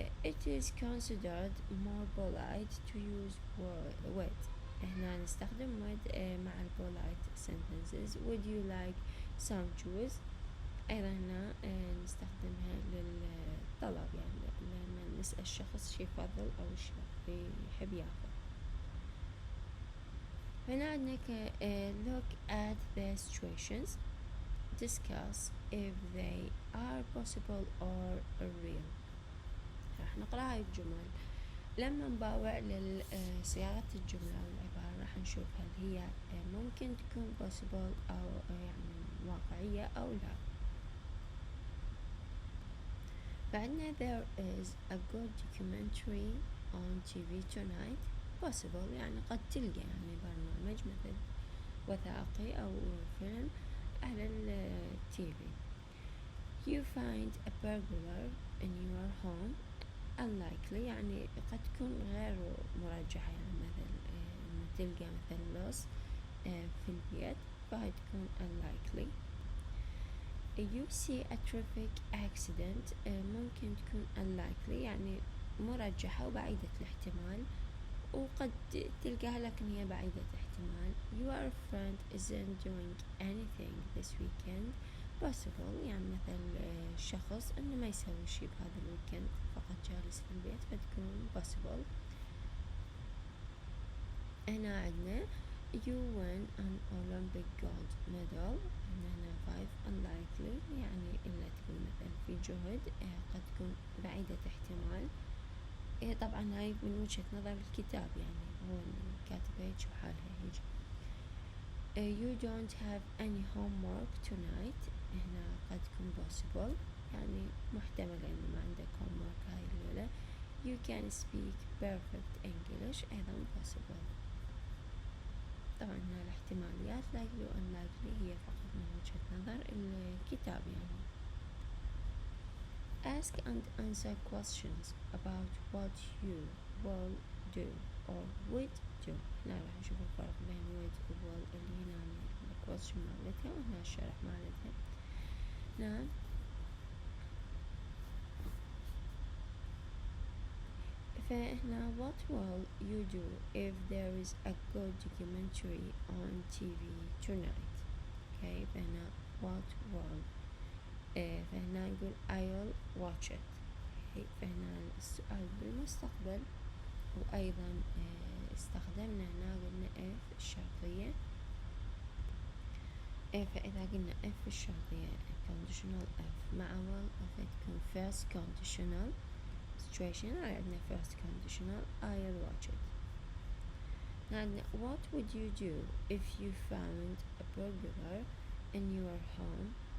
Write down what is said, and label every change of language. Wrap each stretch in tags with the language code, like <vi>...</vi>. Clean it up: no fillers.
<en>It is considered more polite to use would.</en> <ar>هنا نستخدم would مع polite sentences.</ar> <en>Would you like some juice؟</en> <ar>أيضا هنا نستخدمها للطلب، يعني لما نسأل الشخص شي يفضل أو شي يحب ياخذ. هنا عندنا</ar> <en>look at the situations, discuss if they are possible or real.</en> <ar>راح نقرأ هاي الجمل. لما نباوع لصياغة الجملة والعبارة راح نشوف هل هي ممكن تكون possible أو يعني واقعية أو لا. بعدنا</ar> <en>there is a good documentary on TV tonight.</en> <ar>possible يعني قد تلقى يعني برنامج مثل وثائقي أو فيلم على التي في.</ar> <en>You find a burglar in your home.</en> <ar>unlikely يعني قد تكون غير مرجحة، يعني مثل تلقى مثل loss في البيت فهي تكون unlikely.</ar> <en>You see a traffic accident</en> <ar>ممكن تكون</ar> <en>unlikely</en> <ar>يعني مرجحة وبعيدة الاحتمال. وقد تلقاها لكن هي بعيدة احتمال.</ar> <en>Your friend isn't doing anything this weekend.</en> <ar>possible يعني مثل شخص انه ما يسوي شي بهذا الويكند، فقط جالس في البيت، فتكون possible. هنا عندنا</ar> <en>you win an Olympic gold medal.</en> <ar>هنا 5 unlikely يعني إلا تكون مثلا في جهد قد تكون بعيدة احتمال. طبعا هاي من وجهة نظر الكتاب، يعني هو الكاتب هيك وحالها هيك.</ar> <en>you don't have any homework tonight.</en> <ar>هنا قد تكون possible يعني محتمل انه ما عندك homework هاي الليلة.</ar> <en>you can speak perfect English</en> <ar>ايضا</ar> <en>possible.</en> <ar>طبعا هنا الاحتماليات likely و unlikely هي فقط من وجهة نظر الكتاب يعني.</ar> <en>ask and answer questions about what you will do or would do.</en> <ar>هنا راح نشوف الفرق بين would و will اللي هنا الquestion مالتها وهنا الشرح مالتها. نعم فهنا</ar> <en>what will you do if there is a good documentary on TV tonight. okay فهنا what will</en> <ar>فهنا نقول</ar> <en>I'll watch it.</en> <ar>فهنا السؤال بالمستقبل، وأيضا استخدمنا هنا قلنا if الشرطية. فإذا قلنا</ar> <en>if الشرطية conditional if</en> <ar>مع</ar> <en>will</en> <ar>فتكون</ar> <en>first conditional situation. عندنا first conditional I'll watch it. عندنا what would you do if you found a burglar in your home.</en>